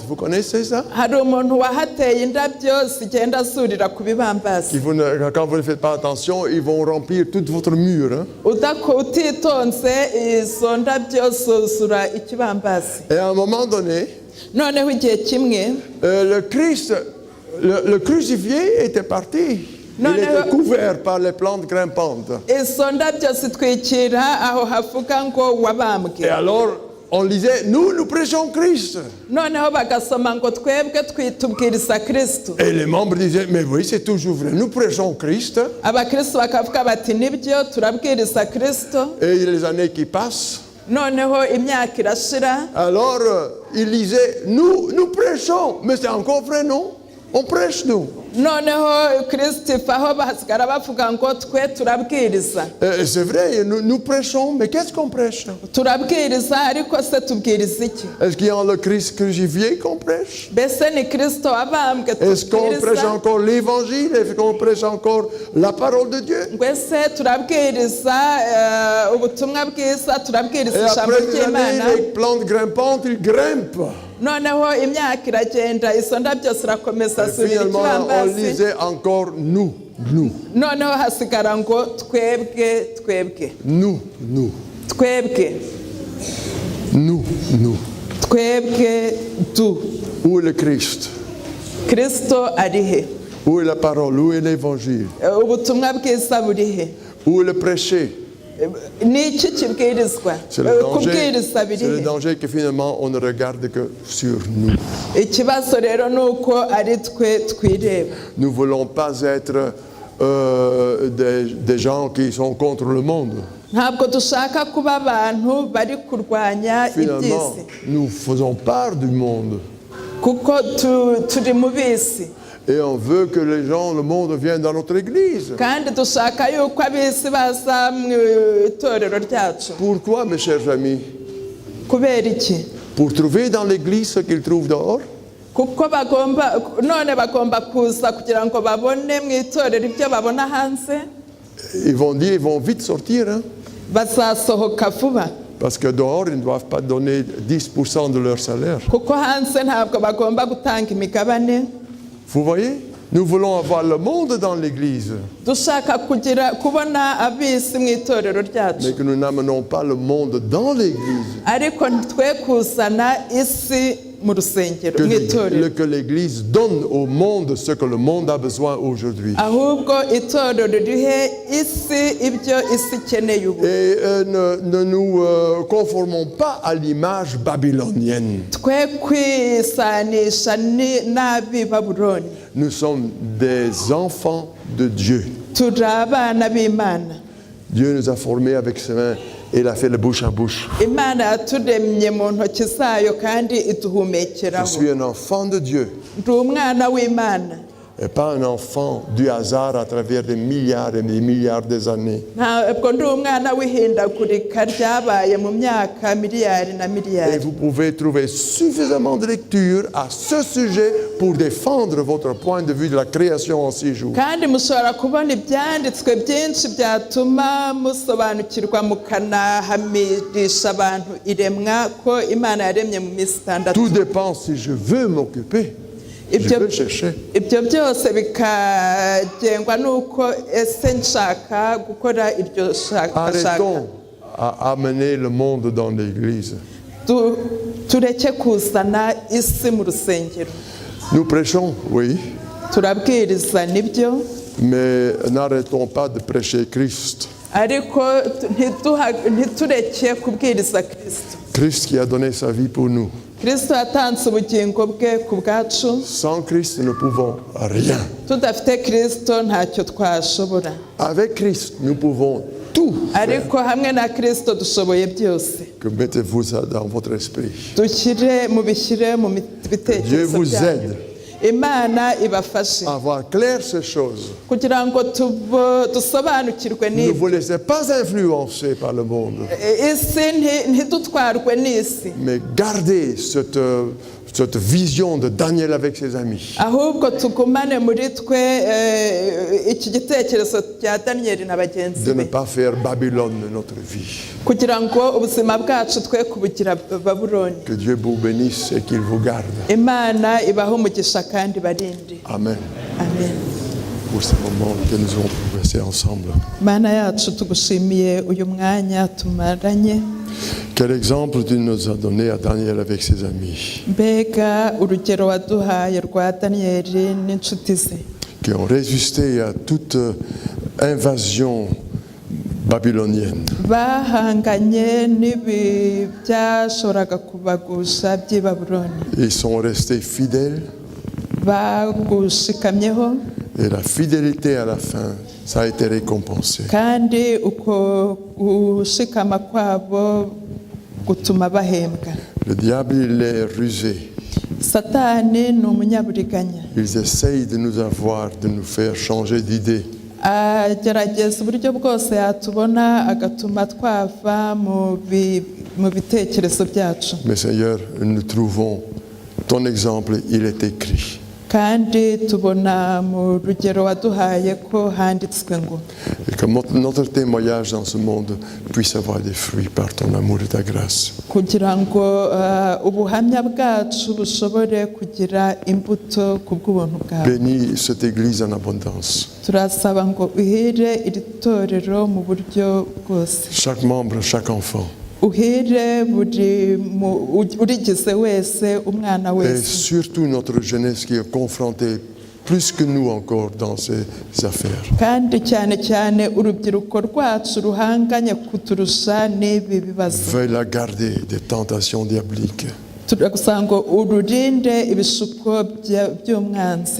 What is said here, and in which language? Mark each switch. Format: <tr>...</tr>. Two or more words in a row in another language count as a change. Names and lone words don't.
<fr>Vous connaissez ça?</fr> <rw>hari umuntu wahateye indabyo zigenda zurira ku bibambazi.</rw> <fr>Quand vous ne faites pas attention, ils vont remplir tout votre mur. Hein?</fr> <rw>utitonze izo ndabyo zuzura ikibambazi.</rw> <fr>Et à un moment donné,</fr> <rw>noneho igihe kimwe</rw> <fr>le Christ, le crucifié était parti. Non, Il était non. couvert par les plantes grimpantes.</fr> <rw>izo ndabyo zitwikira aho havuga ngo</rw> <fr>Et</fr> <rw>wabambwe.</rw> <fr>alors, on lisait, nous prêchons Christ.</fr> <rw>noneho bagasoma ngo twebwe tubwiriza kristo.</rw> <fr>Et les membres disaient, mais oui, c'est toujours vrai, nous prêchons Christ.</fr> <rw>abakristo bakavuga bati nibyo turabwiriza kristo.</rw> <fr>Et les années qui passent,</fr> <rw>noneho imyaka irashira.</rw> <fr>alors ils lisaient, nous prêchons. Mais c'est encore vrai, non? On prêche, nous.</fr> <rw>noneho kristo ivaho basigara bavuga ngo twe turabwiriza.</rw> <fr>C'est vrai, nous prêchons, mais qu'est-ce qu'on prêche?</fr> <rw>turabwiriza ariko se tubwiriza iki?</rw> <fr>Est-ce qu'il y a le Christ crucifié qu'on prêche?</fr> <rw>mbese ni kristo wabambwe</rw> <fr>Est-ce qu'on prêche</fr> <rw>tubwiriza?</rw> <fr>encore l'évangile? Est-ce qu'on prêche encore la parole de Dieu?</fr> <rw>mbese turabwiriza ubutumwa bwiza</rw> <fr>Et</fr> <rw>turabwiriza ijambo</rw> <fr>après des</fr> <rw>ry'imana.</rw> <fr>années, les plantes grimpantes, ils grimpent.</fr> <rw>noneho imyaka iragenda izo ndabyo zirakomeza</rw> <fr>Et</fr> <rw>zurira</rw> <fr>finalement, on</fr> <rw>ikibambazi.</rw> <fr>lisait encore nous.</fr> <rw>noneho hasigara ngo twebwe twebwe</rw> <fr>Nous.</fr> <rw>twebwe twebwe du.</rw> <fr>Où est le Christ?</fr> <rw>kristo ari he?</rw> <fr>Où est la parole? Où est l'évangile?</fr> <rw>ubutumwa bwiza buri he?</rw> <fr>Où est le prêcher?</fr> <rw>ni iki kibwirizwa?</rw> <fr>C'est le</fr> <rw>kubwiriza biri he?</rw> <fr>danger que finalement on ne regarde que sur nous.</fr> <rw>ikibazo rero ni uko ari twe twireba.</rw> <fr>Nous ne voulons pas être des gens qui sont contre le monde.</fr> <rw>ntabwo dushaka kuba abantu bari kurwanya</rw> <fr>Finalement,</fr> <rw>iby'isi</rw> <fr>nous faisons part du monde.</fr> <rw>kuko turi mu bisi.</rw> <fr>Et on veut que les gens, le monde vienne dans notre église.</fr> <rw>kandi dushaka yuko ab'isi baza mu itorero ryacu.</rw> <fr>Pourquoi, mes chers amis?</fr> <rw>Kubera iki?</rw> <fr>Pour trouver dans l'église ce qu'ils trouvent dehors?</fr> <rw>Kuko bagomba kuza kugira ngo babone mu itorero ibyo babona hanze.</rw> <fr>Ils vont dire, ils vont vite sortir, hein?</fr> <rw>Bazasohoka vuba.</rw> <fr>Parce que dehors, ils ne doivent pas donner 10% de leur salaire.</fr> <rw>Kuko hanze ntabwo bagomba gutanga imigabane.</rw> <fr>Vous voyez? Nous voulons avoir le monde dans l'église,</fr> <rw>Dushaka kubona ab'isi mu itorero ryacu.</rw> <fr>mais que nous n'amenons pas le monde dans l'église.</fr> <rw>Ariko ntitwe kuzana isi mu rusengero mu itorero.</rw> <fr>Que l'église donne au monde ce que le monde a besoin aujourd'hui.</fr> <rw>Ahubwo itorero rihe isi ibyo isi ikeneye ubu.</rw> <fr>Et ne nous conformons pas à l'image babylonienne.</fr> <rw>Twe kwisanisha n'ab'i Babuloni.</rw> <fr>Nous sommes des enfants de Dieu.</fr> <rw>Turi abana b'Imana.</rw> <fr>Dieu nous a formés avec ses mains et il a fait le bouche à bouche.</fr> <rw>Imana yaturemye mu ntoki zayo kandi</rw> <fr>Je</fr> <rw>iduhumekeraho.</rw> <fr>suis un enfant de Dieu</fr> <rw>Ndi umwana w'Imana.</rw> <fr>et pas un enfant du hasard à travers des milliards et des milliards d'années.</fr> <rw>Ntabwo ndi umwana w'ihindagurika ryabaye mu myaka miliyari na</rw> <fr>Et</fr> <rw>miliyari.</rw> <fr>vous pouvez trouver suffisamment de lecture à ce sujet pour défendre votre point de vue de la création en 6 jours.</fr> <rw>Kandi mushobora kubona ibyanditswe byinshi byatuma musobanukirwa mukanahamirisha abantu iremwa ko Imana yaremye mu minsi 6.</rw> <fr>Tout dépend si je veux m'occuper. Je veux chercher.</fr> <rw>Ibyo byose bikagengwa nuko ese nshaka gukora iryo shaka.</rw> <fr>Arrêtons à amener le monde dans l'église.</fr> <rw>Tureke kuzana isi mu rusengero.</rw> <fr>Nous prêchons, oui,</fr> <rw>Turabwiriza nibyo,</rw> <fr>mais n'arrêtons pas de prêcher Christ.</fr> <rw>ariko ntitureke kubwiriza Kristo.</rw> <fr>Christ qui a donné sa vie pour nous.</fr> <rw>Kristo yatanze ubugingo bwe ku bwacu.</rw> <fr>Sans Christ, nous ne pouvons rien.</fr> <rw>Tudafite Kristo ntacyo twashobora.</rw> <fr>Avec Christ, nous pouvons tout faire.</fr> <rw>Ariko hamwe na Kristo dushoboye byose.</rw> <fr>Que mettez-vous ça dans votre esprit.</fr> <rw>Mubishyire mu</rw> <fr>Dieu</fr> <rw>bitekerezo</rw> <fr>vous</fr> <rw>byanyu.</rw> <fr>aide</fr> <rw>Imana ibafashe</rw> <fr>à voir clair ces choses.</fr> <rw>kugira ngo dusobanukirwe</rw> <fr>Ne</fr> <rw>n'ibi.</rw> <fr>vous laissez pas influencer par le monde,</fr> <rw>Isi ntidutwarwe n'isi,</rw> <fr>mais gardez cette vision de Daniel avec ses amis.</fr> <rw>ahubwo tugumane muri twe iki gitekerezo cya Daniyeli na bagenzi</rw> <fr>De ne</fr> <rw>be,</rw> <fr>pas faire Babylone notre vie.</fr> <rw>kugira ngo ubuzima bwacu twe kubugira Babuloni.</rw> <fr>Que Dieu vous bénisse et qu'il vous garde.</fr> <rw>Imana ibaho umugisha kandi barinde.</rw> <fr>Amen.</fr> <rw>Amen.</rw> <fr>Pour ce moment que nous avons traversé ensemble.</fr> <rw>Mana yacu tugushimiye uyu mwanya tumaranye.</rw> <fr>Quel exemple tu nous as donné à Daniel avec ses amis,</fr> <rw>Mbega urugero waduhaye rwa Daniyeli n'inshuti ze,</rw> <fr>qui ont résisté à toute invasion babylonienne.</fr> <rw>bahanganye n'ibi byashoboraga kubagusha by'i Babuloni,</rw> <fr>Ils sont restés fidèles</fr> <rw>bagushikamyeho,</rw> <fr>et la fidélité à la fin, ça a été récompensé.</fr> <rw>kandi uko gushikama kwabo gutuma bahembwa.</rw> <fr>Le diable, il est rusé.</fr> <rw>Satani ni umunyaburiganya,</rw> <fr>Ils essayent de nous avoir, de nous faire changer d'idée.</fr> <rw>agerageza uburyo bwose yatubona agatuma twava mu bitekerezo byacu.</rw> <fr>Mais Seigneur, nous trouvons ton exemple, il est écrit.</fr> <rw>Kandi tubona mu rugero waduhaye ko handitswe ngo</rw> <fr>Et que notre témoignage dans ce monde puisse avoir des fruits par ton amour et ta grâce.</fr> <rw>kugira ngo ubuhamya bwacu bushobore kugira imbuto ku bw'ubuntu bwawe.</rw> <fr>Bénis cette église en abondance.</fr> <rw>Turasaba ngo uhire iri torero mu buryo bwose,</rw> <fr>Chaque membre, chaque enfant.</fr> <rw>uhire urigize wese, umwana</rw> <fr>Et</fr> <rw>wese,</rw> <fr>surtout notre jeunesse qui est confrontée plus que nous encore dans ces affaires.</fr> <rw>kandi cyane cyane urubyiruko rwacu ruhanganye kuturusha n'ibi bibazo.</rw> <fr>Veuille la garder des tentations diaboliques.</fr> <rw>Turagusaba ngo ururinde ibishuko by'umwanzi.</rw>